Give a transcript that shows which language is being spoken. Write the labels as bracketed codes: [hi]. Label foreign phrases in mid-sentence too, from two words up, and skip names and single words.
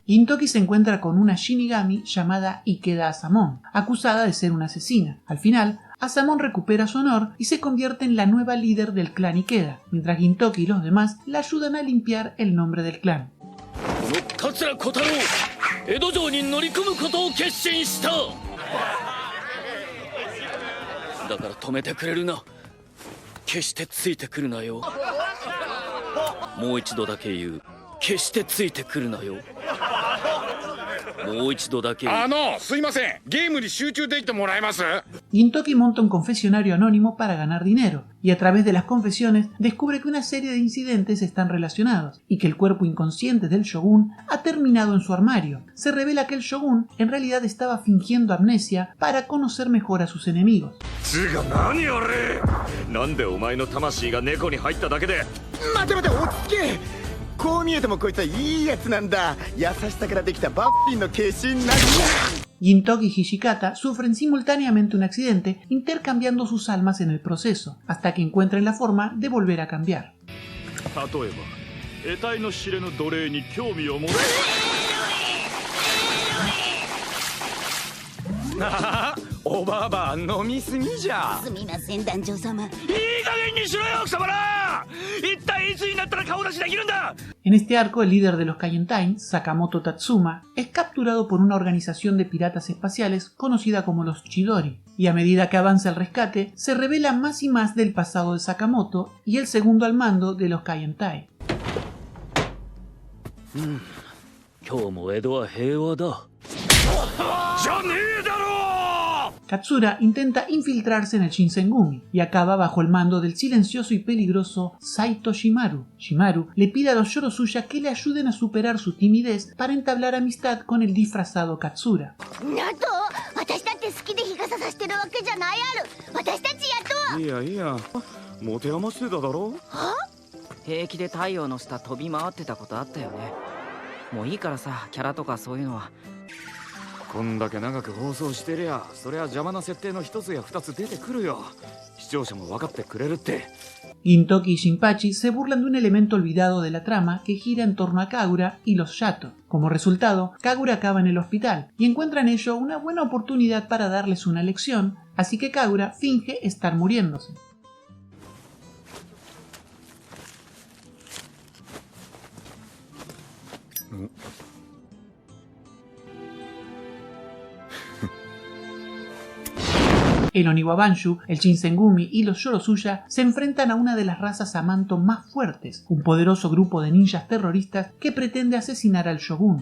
[es] Gintoki se encuentra con una Shinigami llamada Ikeda Asamon, acusada de ser una asesina. Al final, Asamon recupera su honor y se convierte en la nueva líder del clan Ikeda, mientras Gintoki y los demás la ayudan a limpiar el nombre del clan. [ja] 桂小太郎、江戸城に乗り込むことを決心した。だから止めてくれるな。決してついてくるなよ。もう一度だけ言う。決してついてくるなよ。もう一度だけ言う。すいません。ゲームに集中できてもらえます？ [es] Gintoki monta un confesionario anónimo para ganar dinero, y a través de las confesiones descubre que una serie de incidentes están relacionados, y que el cuerpo inconsciente del shogun ha terminado en su armario. Se revela que el shogun en realidad estaba fingiendo amnesia para conocer mejor a sus enemigos. [ja] 何あれ？なんでお前の魂が猫に入っただけで。待て待て、落ち着け。こう見えてもこいつはいいやつなんだ。優しさからできたバッフィンの化身なんだ。 [es] Gintoki y Hishikata sufren simultáneamente un accidente, intercambiando sus almas en el proceso, hasta que encuentren la forma de volver a cambiar. [ja] 例えば、得体の知れぬ奴隷に興味を持つ。おばあば飲みすぎじゃ。すみません団長様。いい加減にしろよ貴様ら。一体いつになったら顔出しできるんだ。 [es] En este arco, el líder de los Kaientai, Sakamoto Tatsuma, es capturado por una organización de piratas espaciales conocida como los Chidori, y a medida que avanza el rescate, se revela más y más del pasado de Sakamoto y el segundo al mando de los Kaientai. [ja] 今日も江戸は平和だ。じゃねえだろ！ [es] Katsura intenta infiltrarse en el Shinsengumi y acaba bajo el mando del silencioso y peligroso Saito Shimaru. Shimaru le pide a los Yorosuya que le ayuden a superar su timidez para entablar amistad con el disfrazado Katsura. [ja] なんと私だって好きで日傘さしてるわけじゃないある。私たちやっと。いやいや、持て余してただろ。平気で太陽の下飛び回ってたことあったよね。もういいからさ、キャラとかそういうのは。こんだけ長く放送してりゃ、そりゃ邪魔な設定の一つや二つ出てくるよ。視聴者も分かってくれるって。 [es] Gintoki y Shinpachi se burlan de un elemento olvidado de la trama que gira en torno a Kagura y los Yato. Como resultado, Kagura acaba en el hospital y encuentra en ello una buena oportunidad para darles una lección, así que Kagura finge estar muriéndose. El Oniwabanshu, el Shinsengumi y los Yorosuya se enfrentan a una de las razas Amanto más fuertes, un poderoso grupo de ninjas terroristas que pretende asesinar al shogun.